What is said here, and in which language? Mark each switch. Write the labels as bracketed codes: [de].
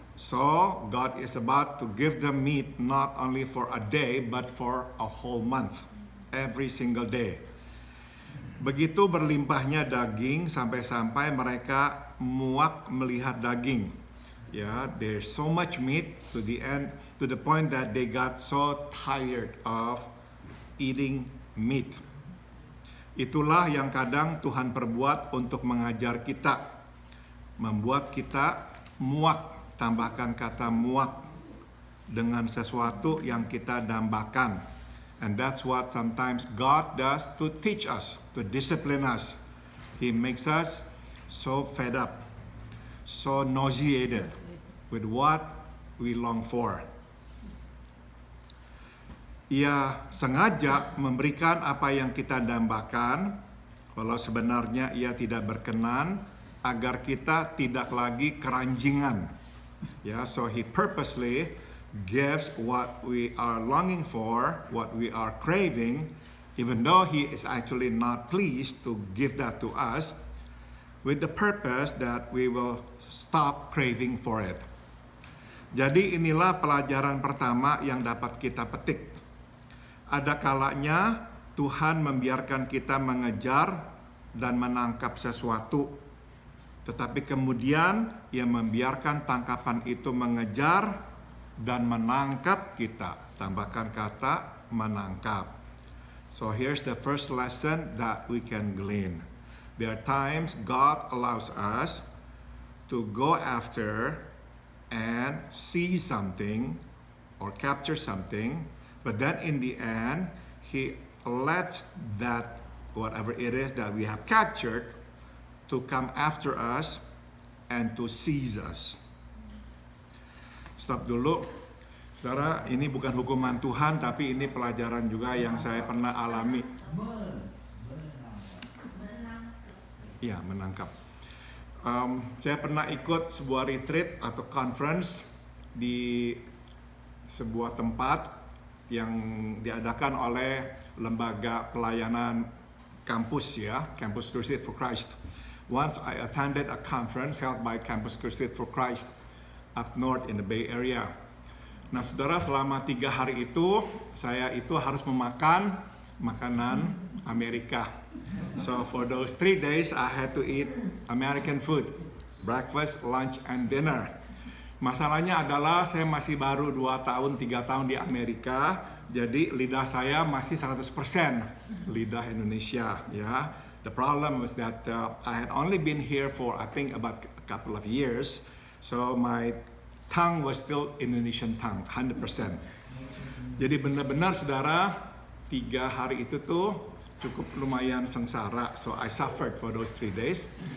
[en] So God is about to give them meat not only for a day but for a whole month, every single day. [id] Begitu berlimpahnya daging sampai-sampai mereka muak melihat daging. [en] Ya, there's so much meat to the point that they got so tired of eating meat. [id] Itulah yang kadang Tuhan perbuat untuk mengajar kita, membuat kita muak. Tambahkan kata muak dengan sesuatu yang kita dambakan. [en] And that's what sometimes God does to teach us, to discipline us. He makes us so fed up, so nauseated with what we long for. [id] Ia sengaja memberikan apa yang kita dambakan, walau sebenarnya ia tidak berkenan, agar kita tidak lagi keranjingan. [en] Yeah, so He purposely gives what we are longing for, what we are craving, even though He is actually not pleased to give that to us, with the purpose that we will stop craving for it. [id] Jadi inilah pelajaran pertama yang dapat kita petik. Ada kalanya Tuhan membiarkan kita mengejar dan menangkap sesuatu, tetapi kemudian Ia membiarkan tangkapan itu mengejar dan menangkap kita. Tambahkan kata menangkap. [en] So here's the first lesson that we can glean. There are times God allows us to go after and see something or capture something, but then in the end, He lets that whatever it is that we have captured to come after us and to seize us. [id] Stop dulu. Saudara, ini bukan hukuman Tuhan, tapi ini pelajaran juga yang saya pernah alami. Ya, menangkap. Saya pernah ikut sebuah retreat atau conference di sebuah tempat yang diadakan oleh lembaga pelayanan kampus ya, Campus Crusade for Christ. [en] Once I attended a conference held by Campus Crusade for Christ up north in the Bay Area. [id] Nah, saudara, selama 3 hari itu saya itu harus memakan makanan Amerika. [en] So for those 3 days I had to eat American food, breakfast, lunch, and dinner. [id] Masalahnya adalah saya masih baru 2 tahun, 3 tahun di Amerika, jadi lidah saya masih 100% lidah Indonesia ya. [en] The problem was that I had only been here for I think about a couple of years, so my tongue was still Indonesian tongue, 100%. [id] Jadi benar-benar saudara, 3 hari itu tuh cukup lumayan sengsara, [en] so I suffered for those 3 days.